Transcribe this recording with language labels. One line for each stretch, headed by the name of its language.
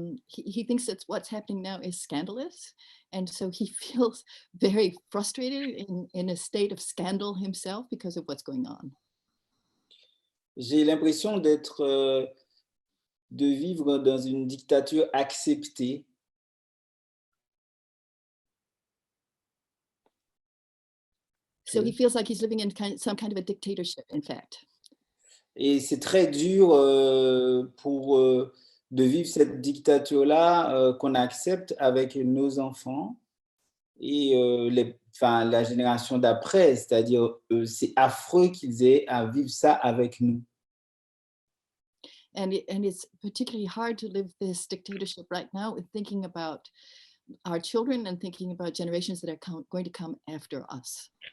English: He thinks that what's happening now is scandalous. And so he feels very frustrated in a state of scandal himself because of what's going on.
French: J'ai l'impression de vivre dans une dictature acceptée.
English: So he feels like he's living in some kind of a dictatorship, in fact.
French: Et c'est très dur de vivre cette dictature-là qu'on accepte avec nos enfants et la génération d'après, c'est-à-dire c'est affreux qu'ils aient à vivre ça avec nous.
English: And it's particularly hard to live this dictatorship right now with thinking about our children and thinking about generations that are going to come after us.